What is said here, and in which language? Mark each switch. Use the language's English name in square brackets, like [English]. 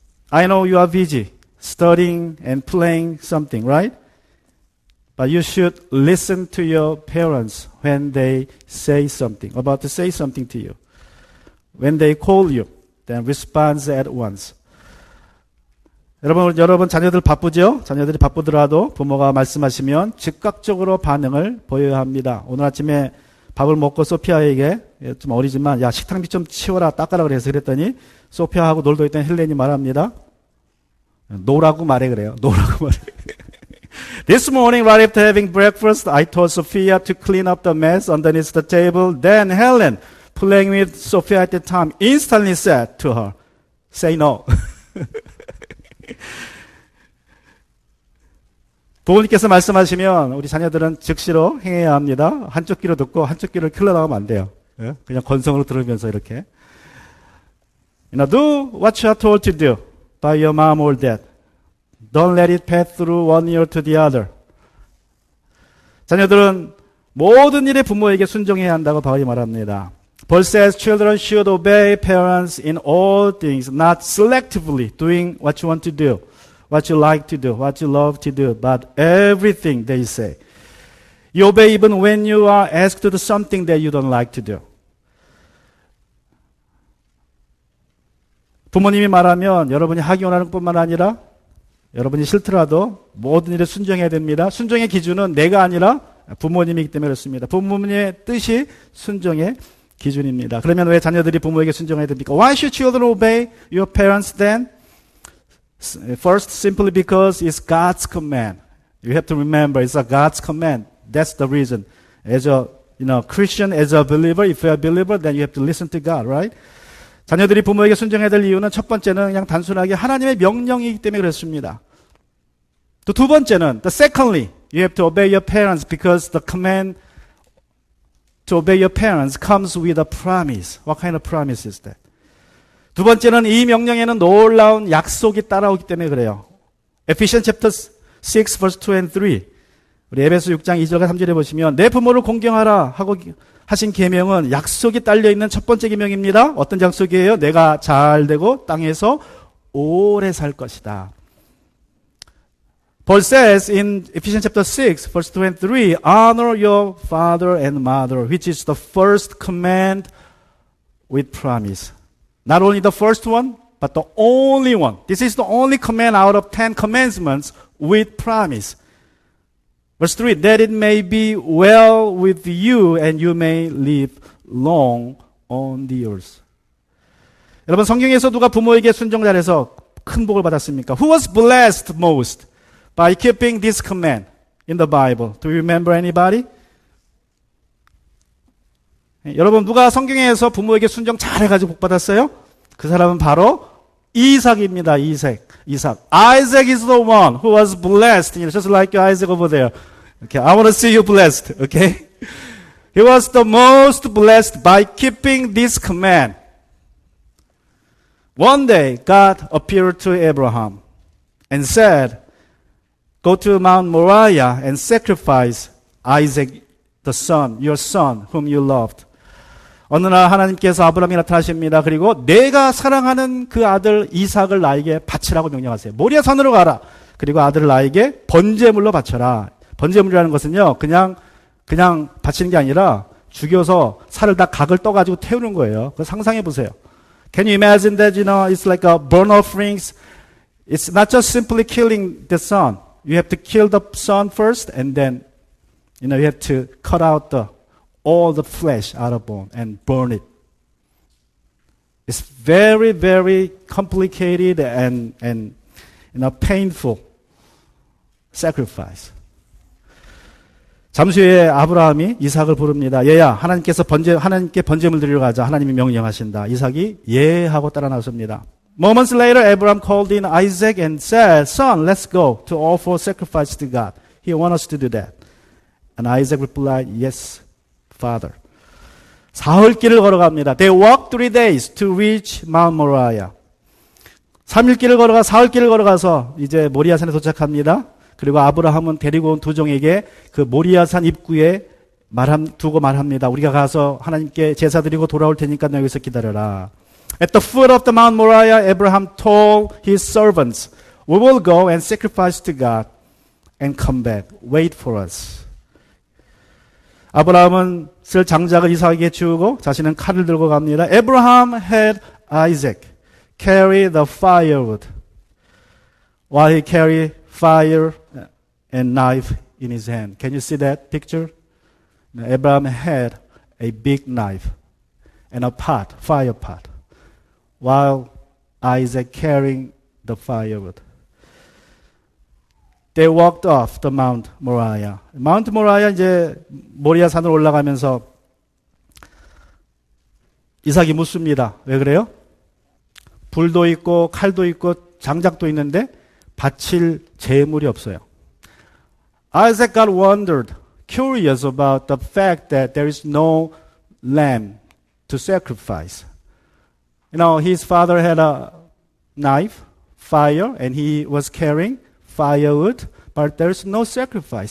[English] I know you are busy studying and playing something, right? But you should listen to your parents when they say something, about to say something to you. When they call you, then respond at once. [Korean] 여러분 자녀들 바쁘죠? 자녀들이 바쁘더라도 부모가 말씀하시면 즉각적으로 반응을 보여야 합니다. 오늘 아침에 밥을 먹고 소피아에게, 좀 어리지만 야 식탁비 좀 치워라 닦아라 그래서 그랬더니 소피아하고 놀고 있던 헬렌이 말합니다. 노라고 말해 그래요. 노라고 말해. [English] This morning, right after having breakfast, I told Sophia to clean up the mess underneath the table. Then Helen, playing with Sophia at the time, instantly said to her, say no. [Korean] 부모님께서 말씀하시면 우리 자녀들은 즉시로 행해야 합니다. 한쪽 귀로 듣고 한쪽 귀를 흘러나오면 안 돼요. 그냥 건성으로 들으면서 이렇게. [English] Do what you are told to do by your mom or dad. Don't let it pass through one ear to the other. [Korean] 자녀들은 모든 일에 부모에게 순종해야 한다고 바울이 말합니다. [English] Paul says children should obey parents in all things, not selectively doing what you want to do, what you like to do, what you love to do, but everything they say. You obey even when you are asked to do something that you don't like to do. [Korean] 부모님이 말하면 여러분이 하기 원하는 것뿐만 아니라 여러분이 싫더라도 모든 일에 순종해야 됩니다. 순종의 기준은 내가 아니라 부모님이기 때문에 그렇습니다. 부모님의 뜻이 순종의 기준입니다. 그러면 왜 자녀들이 부모에게 순종해야 됩니까? [English] Why should children obey your parents then? First, simply because it's God's command. You have to remember it's a God's command. That's the reason. As a Christian, as a believer, if you're a believer, then you have to listen to God, right? [Korean] 자녀들이 부모에게 순종해야 될 이유는 첫 번째는 그냥 단순하게 하나님의 명령이기 때문에 그렇습니다. 또 두 번째는, [English] secondly, you have to obey your parents because the command to obey your parents comes with a promise. What kind of promise is that? [Korean] 두 번째는 이 명령에는 놀라운 약속이 따라오기 때문에 그래요. [English] Ephesians chapter 6 verse 2 and 3. [Korean] 우리 에베소 6장 2절과 3절에 보시면 내 부모를 공경하라 하고 하신 계명은 약속이 딸려 있는 첫 번째 계명입니다. 어떤 약속이에요? 내가 잘 되고 땅에서 오래 살 것이다. [English] Paul says in Ephesians chapter 6 verse 2 and 3, honor your father and mother, which is the first command with promise. Not only the first one, but the only one. This is the only command out of 10 commandments with promise. Verse 3, that it may be well with you and you may live long on the earth. [Korean] 여러분 성경에서 누가 부모에게 순종 잘해서 큰 복을 받았습니까? [English] Who was blessed most by keeping this command in the Bible? Do you remember anybody? [Korean] 여러분 누가 성경에서 부모에게 순종 잘해가지고 복 받았어요? 그 사람은 바로 이삭입니다. 이삭. [English] Isaac is the one who was blessed. Just like Isaac over there. Okay, I want to see you blessed. Okay, he was the most blessed by keeping this command. One day, God appeared to Abraham and said, "Go to Mount Moriah and sacrifice Isaac, the son, your son, whom you loved." [Korean] 어느 날 하나님께서 아브라함에게 나타나십니다. 그리고 내가 사랑하는 그 아들 이삭을 나에게 바치라고 명령하세요. 모리아 산으로 가라. 그리고 아들을 나에게 번제물로 바쳐라. 번제물이라는 것은요, 그냥 바치는 게 아니라 죽여서 살을 다 각을 떠가지고 태우는 거예요. 그거 상상해 보세요. [English] Can you imagine that, it's like a burnt offerings. It's not just simply killing the son. You have to kill the son first and then, you have to cut out all the flesh out of bone and burn it. It's very, very complicated and painful sacrifice. [Korean] 잠시 후에 아브라함이 이삭을 부릅니다. 얘야, 하나님께 번제물 드리러 가자. 하나님이 명령하신다. 이삭이 예 하고 따라 나섭니다. [English] Moments later, Abraham called in Isaac and said, "Son, let's go to offer sacrifice to God. He wants us to do that." And Isaac replied, "Yes, Father." [Korean] 사흘길을 걸어갑니다. [English] They walked 3 days to reach Mount Moriah. [Korean] 3일길을 걸어가 사흘길을 걸어가서 이제 모리아산에 도착합니다. 그리고 아브라함은 데리고 온 두 종에게 그 모리아산 입구에 두고 말합니다. 우리가 가서 하나님께 제사 드리고 돌아올 테니까 너 여기서 기다려라. [English] At the foot of the Mount Moriah, Abraham told his servants, "We will go and sacrifice to God and come back. Wait for us." [Korean] 아브라함은 쓸 장작을 이삭에게 주고 자신은 칼을 들고 갑니다. [English] Abraham had Isaac carry the firewood while he carried fire and knife in his hand. Can you see that picture? Abraham had a big knife and a pot, fire pot, while Isaac carrying the firewood. They walked off the Mount Moriah. [Korean] Mount Moriah 이제 모리아 산으로 올라가면서 이삭이 묻습니다. 왜 그래요? 불도 있고 칼도 있고 장작도 있는데 바칠 제물이 없어요. [English] Isaac got wondered, curious about the fact that there is no lamb to sacrifice. His father had a knife, fire, and he was carrying firewood, but there's no sacrifice.